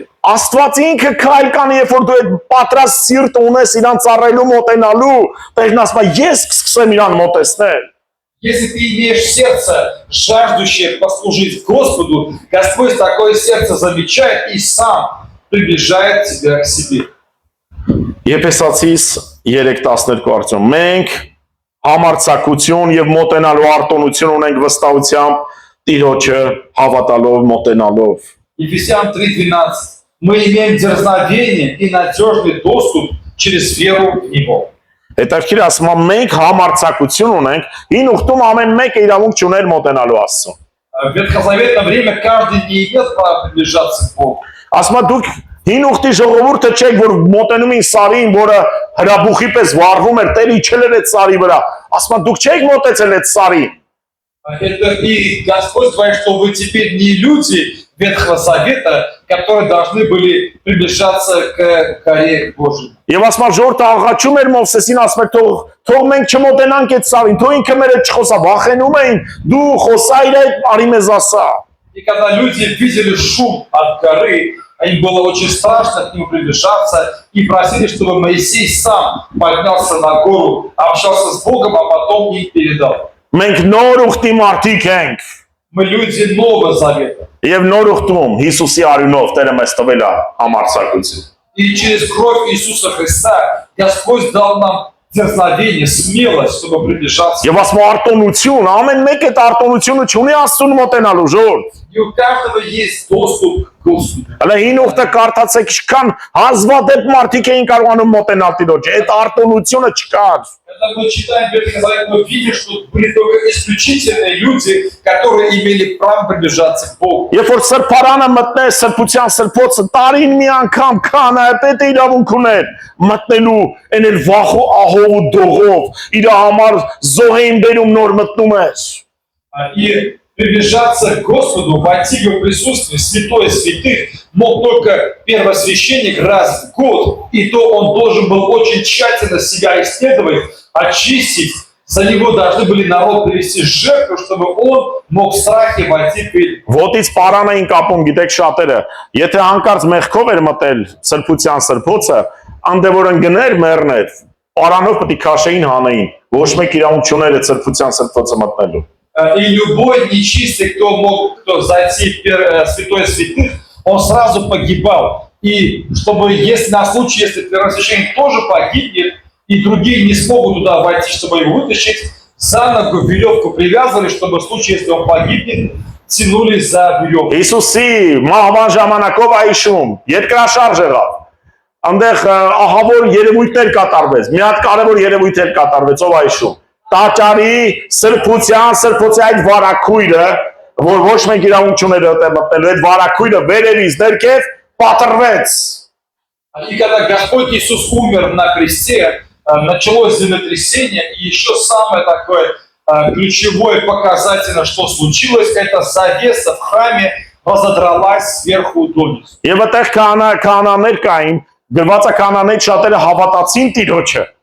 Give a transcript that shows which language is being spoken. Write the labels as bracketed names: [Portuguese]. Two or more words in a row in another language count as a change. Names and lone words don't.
[Armenian] Աստված ինքը քայլ կանի, երբ որ դու այդ պատրաստ սիրտ ունես իրան ծառայելու մոտենալու, տեղն ասում է, ես կսկսեմ իրան մոտեցնել։ [Russian] Если ты имеешь сердце, жаждущее послужить Господу, Господь такое сердце замечает и сам приближает тебя к себе. [Armenian] Եփեսացիս 3:12 արդյոք մենք համարձակություն եւ մոտենալու արտոնություն ունենք վստահությամբ Տիրոջը հավատալով մոտենալով։ [Russian] Ефесян 3:12. Мы имеем дерзновение и надежный доступ через веру в Него. [Armenian] Հետաքրքիր ասում եմ մենք համարձակություն ունենք, հին ուխտում ամեն մեկը իրավունք չուներ մոտենալու Աստծուն։ [Russian] В ветхозаветное время каждый не имел права приближаться к Богу. [Armenian] Ասում եմ դուք հին ուխտի ժողովուրդը չեք, որ մոտենում են Սարին, որը հրաբուխի պես վառվում էր, Տերը իջել էր այդ Սարի վրա։ Ասում եմ դուք չեք մոտեցել այդ Սարին։ [Russian] Это и Господь говорит, что вы теперь не люди Ветхого Завета, которые должны были приближаться к горе Божьей. [Armenian] Եվ ասում եմ ժողովուրդը աղաչում էր Մովսեսին, ասում էր թող մենք չմոտենանք այդ Սարին, թող ինքը մեր հետ չխոսա, վախենում էին, դու խոսա իր հետ, արի մեզ ասա։ [Russian] И когда люди видели шум от горы, им было очень страшно к нему приближаться и просили, чтобы Моисей сам поднялся на гору, общался с Богом, а потом им передал. [Armenian] Մենք նոր ուխտի մարդիկ ենք։ [Russian] Мы люди Нового Завета. [Armenian] Եվ նոր ուխտում Հիսուսի արյունով Տերը մեզ տվել է համարձակություն։ [Russian] И через кровь Иисуса Христа Господь дал нам дерзновение, смелость, чтобы приближаться. [Armenian] Եվ ասում արտոնություն, ամեն մեկը այդ արտոնությունը չունի Աստծուն մոտենալու ժողովուրդ։ [Russian] И у каждого есть доступ к Господу. [Armenian] Հələ հին ուխտը կարդացեք, ինչքան հազվադեպ մարդիկ էին կարողանում մոտենալ Տիրոջը, այդ արտոնությունը չկար։ [Russian] Когда мы читаем Ветхий Завет, мы видим, что были только исключительные люди, которые имели право приближаться к Богу. [Armenian] Երբ որ սրբարանը մտնես, սրբության սրբոցը տարին մի անգամ քանայապետը իրավունք ուներ մտնելու, այն էլ վախու ահով ու դողով, իր համար զոհեին բերում նոր մտնում էր։ [Russian] И приближаться к Господу, войти в Его присутствие, святое святых, мог только первосвященник раз в год, и то он должен был очень тщательно себя исследовать, очистить. За него должны были народ привести жертву, чтобы он мог в страхе войти перед. [Armenian] Ոտից պարան էին կապում, գիտեք շատերը, եթե հանկարծ մեղքով էր մտել սրբության սրբոցը, անդե որ ընկներ մեռներ, պարանով պետք է քաշեին հանեին, ոչ մեկ իրավունք չուներ այդ սրբության սրբոցը մտնելու։ [Russian] И любой нечистый, кто зайти в святое святых, он сразу погибал. И чтобы, если на случай, если первосвященник тоже погибнет, и другие не смогут туда войти, чтобы его вытащить, за ногу веревку привязывали, чтобы в случае, если он погибнет, тянули за веревку. [Armenian] Հիսուսի մահվան ժամանակով այշում երկրաշարժ եղավ։ Այնտեղ ահավոր երևույթներ կատարվեց։ Մի հատ կարևոր երևույթ էր կատարվեց ով այշում։ Տաճարի սրբության այդ վարակույրը, որ ոչ մեկ իրավունք չուներ այդտեղ մտնելու, այդ վարակույրը վերևից ներքև պատրվեց։ [Russian] И когда Господь Иисус умер на кресте, началось землетрясение, и еще самое такое ключевое показательно, что случилось, это завеса в храме разодралась сверху донизу. [Armenian] Եվ այդտեղ կանաններ կային, գրված է կանաններ շատերը հավատացին Տիրոջը։